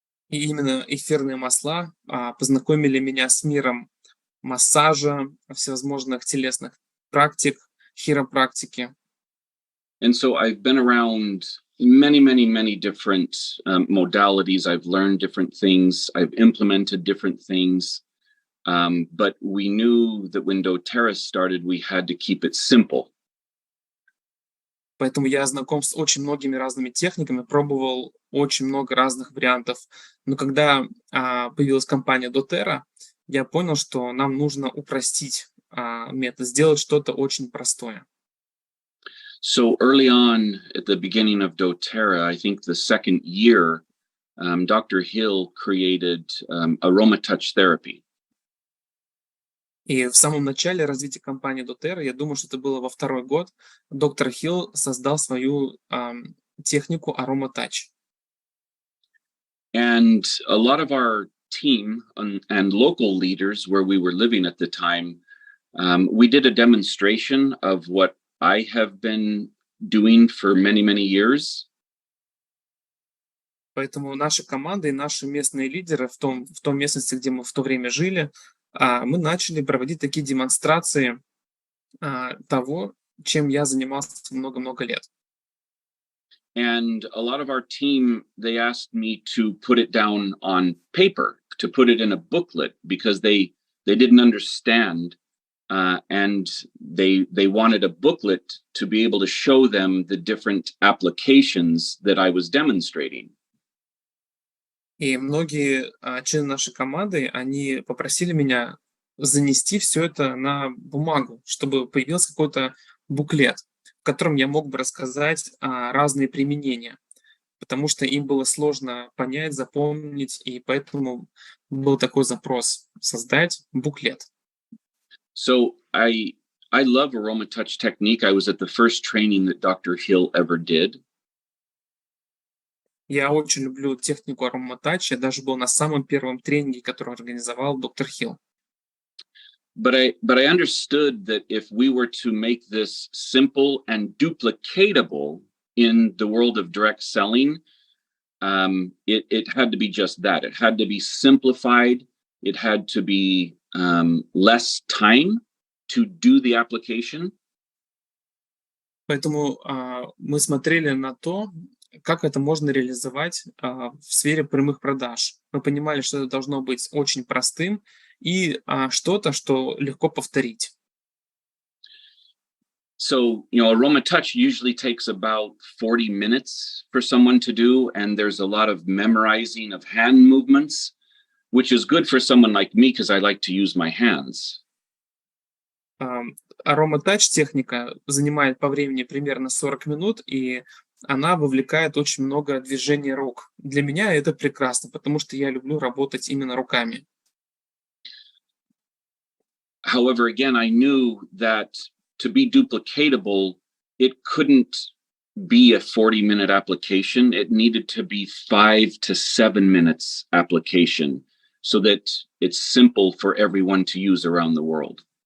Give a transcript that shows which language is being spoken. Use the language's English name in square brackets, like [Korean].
[Russian] И именно эфирные масла познакомили меня с миром массажа, всевозможных телесных практик, хиропрактики. [English] And so I've been around many different modalities. I've learned different things. I've implemented different things. But we knew that when doTERRA started, we had to keep it simple. [Russian] Поэтому я знаком с очень многими разными техниками, пробовал очень много разных вариантов. Но когда появилась компания doTERRA, я понял, что нам нужно упростить метод, сделать что-то очень простое. [English] So early on, at the beginning of doTERRA, I think the second year, Dr. Hill created aromatouch therapy. [Russian] И в самом начале развития компании doTERRA, я думаю, что это было во второй год, доктор Хилл создал свою технику aromatouch. [English] And a lot of our team and local leaders where we were living at the time, we did a demonstration of what I have been doing for many years. [Russian] Поэтому наша команда и наши местные лидеры в том местности, где мы в то время жили, мы начали проводить такие демонстрации того, чем я занимался много лет. [English] And a lot of our team, they asked me to put it down on paper, to put it in a booklet, because they didn't understand, and they wanted a booklet to be able to show them the different applications that I was demonstrating. [Russian] И многие члены нашей команды, они попросили меня занести все это на бумагу, чтобы появился какой-то буклет, в котором я мог бы рассказать разные применения, потому что им было сложно понять, запомнить, и поэтому был такой запрос создать буклет. [English] So I love aroma touch technique. I was at the first training that Dr. Hill ever did. [Russian] Я очень люблю технику ароматач, я даже был на самом первом тренинге, который организовал доктор Хилл. [English] But I understood that if we were to make this simple and duplicatable in the world of direct selling, it had to be just that. It had to be simplified. It had to be less time to do the application. [Russian] Поэтому мы смотрели на то, как это можно реализовать в сфере прямых продаж. Мы понимали, что это должно быть очень простым и что-то, что легко повторить. [English] So, aroma touch usually takes about 40 minutes for someone to do, and there's a lot of memorizing of hand movements, which is good for someone like me because I like to use my hands. [Russian] Ароматач техника занимает по времени примерно 40 минут, и она вовлекает очень много движений рук. Для меня это прекрасно, потому что я люблю работать именно руками. [English] However, again, I knew that to be duplicatable, it couldn't be a 40-minute application. It needed to be 5 to 7 minutes application so that it's simple for everyone to use around the world.